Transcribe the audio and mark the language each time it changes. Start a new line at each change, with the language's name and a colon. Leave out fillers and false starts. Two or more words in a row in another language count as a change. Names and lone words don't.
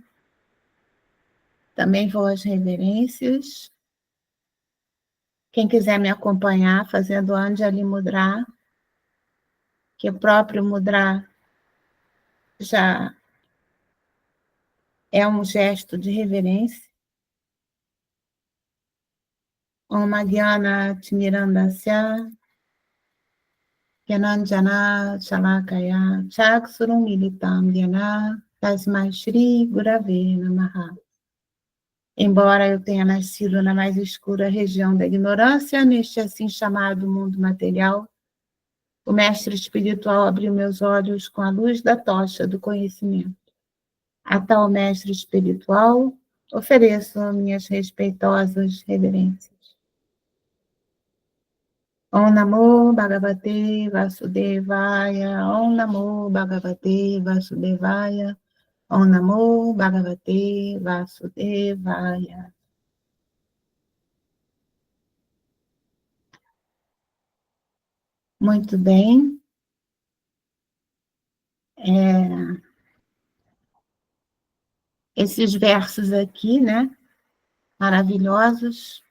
Portuguese: Também vou às reverências. Quem quiser me acompanhar fazendo
Sanskrit: अञ्जलि मुद्रा,
Portuguese: que o próprio Mudra já é um gesto de reverência.
Sanskrit: ॐ अज्ञानतिमिरान्धस्य ज्ञानाञ्जनशलाकया चक्षुरुन्मीलितं येन तस्मै श्रीगुरवे नमः.
Portuguese: Embora eu tenha nascido na mais escura região da ignorância, neste assim chamado mundo material, o mestre espiritual abriu meus olhos com a luz da tocha do conhecimento. A tal mestre espiritual, ofereço minhas respeitosas reverências.
Sanskrit: ॐ नमो भगवते वासुदेवाय, ॐ नमो भगवते वासुदेवाय, ॐ नमो भगवते वासुदेवाय.
Portuguese: Muito bem. Esses versos aqui, né? Maravilhosos.